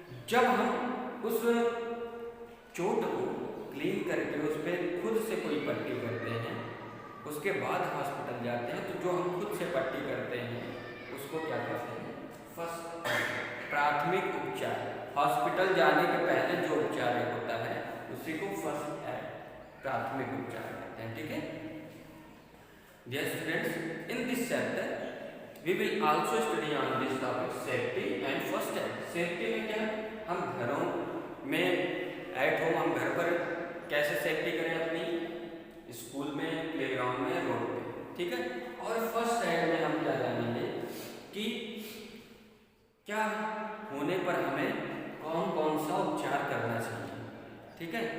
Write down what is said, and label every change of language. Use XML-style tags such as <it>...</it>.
<hi>जब हम उस चोट को क्लीन करके उस पर खुद से कोई पट्टी करते हैं, उसके बाद हॉस्पिटल जाते हैं, तो जो हम खुद से पट्टी करते हैं उसको क्या कहते हैं? फर्स्ट एड, प्राथमिक उपचार। हॉस्पिटल जाने के पहले जो उपचार होता है उसी को फर्स्ट एड, प्राथमिक उपचार कहते हैं, ठीक है?</hi> <en>Dear students, in this chapter we will also study on this topic, safety and first aid.</en> <hi>Safety में क्या? हम घरों में एट होम, हम घर पर कैसे सेफ्टी करें अपनी, स्कूल में, प्लेग्राउंड में, रोड पे, ठीक है? और फर्स्ट एड में हम क्या जानेंगे कि क्या होने पर हमें कौन कौन सा उपचार करना चाहिए, ठीक है?</hi>